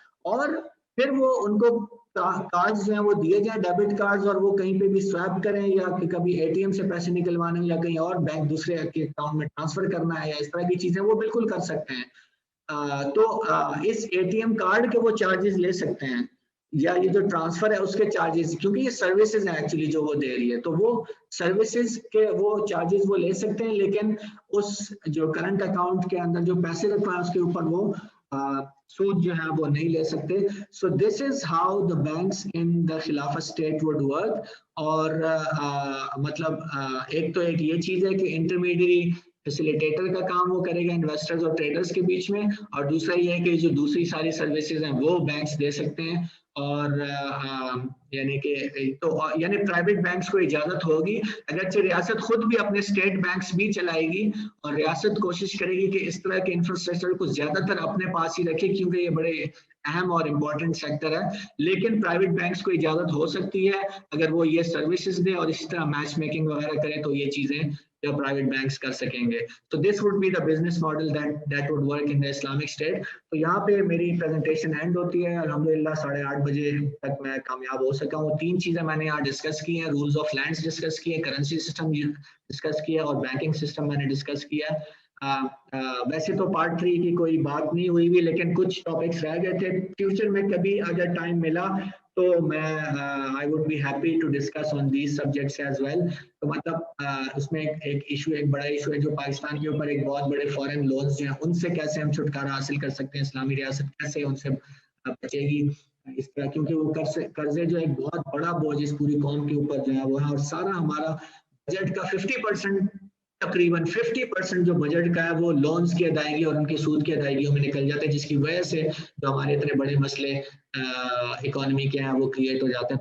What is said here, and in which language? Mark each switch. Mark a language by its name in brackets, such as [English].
[Urdu] اور پھر وہ ان کو کارڈز جو ہیں وہ دیے جائیں ڈیبٹ کارڈز اور وہ کہیں پہ بھی سویپ کریں یا کہ کبھی اے ٹی ایم سے پیسے نکلوانے یا کہیں اور بینک دوسرے اکاؤنٹ میں ٹرانسفر کرنا ہے یا اس طرح کی چیزیں وہ بالکل کر سکتے ہیں. تو اس اے ٹی ایم کارڈ کے وہ چارجز لے سکتے ہیں یا یہ جو ٹرانسفر ہے اس کے چارجز، کیونکہ یہ سروسز ہیں ایکچولی جو وہ دے رہی ہے، تو وہ سروسز کے وہ چارجز وہ لے سکتے ہیں، لیکن اس جو کرنٹ اکاؤنٹ کے اندر جو پیسے رکھوا ہے اس کے اوپر وہ سود جو ہے وہ نہیں لے سکتے. [English] So this is how the banks in the Khilafat state would work. [Urdu] اور مطلب ایک یہ چیز ہے کہ انٹرمیڈیری فیسیلیٹیٹر کا کام وہ کرے گا انویسٹرز اور ٹریڈرز کے بیچ میں، اور دوسرا یہ ہے کہ جو دوسری ساری سروسز ہیں وہ بینکس دے سکتے ہیں. اور یعنی کہ تو یعنی پرائیویٹ بینکس کو اجازت ہوگی، اگرچہ ریاست خود بھی اپنے اسٹیٹ بینکس بھی چلائے گی، اور ریاست کوشش کرے گی کہ اس طرح کے انفراسٹرکچر کو زیادہ تر اپنے پاس ہی رکھے، کیونکہ یہ بڑے اہم اور امپورٹنٹ سیکٹر ہے. لیکن پرائیویٹ بینکس کو اجازت ہو سکتی ہے اگر وہ یہ سروسز دے اور اسی طرح میچ میکنگ وغیرہ کرے، تو یہ چیزیں جو پرائیویٹ بینکس کر سکیں گے. [English] تو this would be the business model that would work in the Islamic state. [Urdu] تو یہاں پہ میری پریزنٹیشن اینڈ ہوتی ہے. الحمدللہ 8:30 بجے تک میں کامیاب ہو سکا ہوں. 3 چیزیں میں نے یہاں ڈسکس کی ہیں: رولز آف لینڈس ڈسکس کیے، کرنسی سسٹم ڈسکس کیا، اور بینکنگ سسٹم میں نے ڈسکس کیا. ویسے تو پارٹ 3 کی کوئی بات نہیں ہوئی بھی، لیکن کچھ ٹاپکس رہ گئے تھے. فیوچر میں کبھی اگر ٹائم ملا تو میں [English] I would be happy to discuss on these subjects as well. [Urdu] تو مطلب اس میں ایک ایشو، ایک بڑا ایشو ہے جو پاکستان کے اوپر ایک بہت بڑے فورن لونز جو ہیں ان سے کیسے ہم چھٹکارا حاصل کر سکتے ہیں، اسلامی ریاست کیسے ان سے بچے گی اس طرح، کیونکہ وہ قرضے جو ایک بہت بڑا بوجھ اس پوری قوم کے اوپر جو ہے وہ ہے. اور سارا ہمارا بجٹ کا 50% تقریباً 50% جو بجٹ کا ہے وہ لونز کی ادائیگی اور ان کی سود کی ادائیگیوں میں نکل جاتے ہیں، جس کی وجہ سے جو ہمارے اتنے بڑے مسئلے اکانومی کے ہیں وہ کریٹ ہو جاتے ہیں.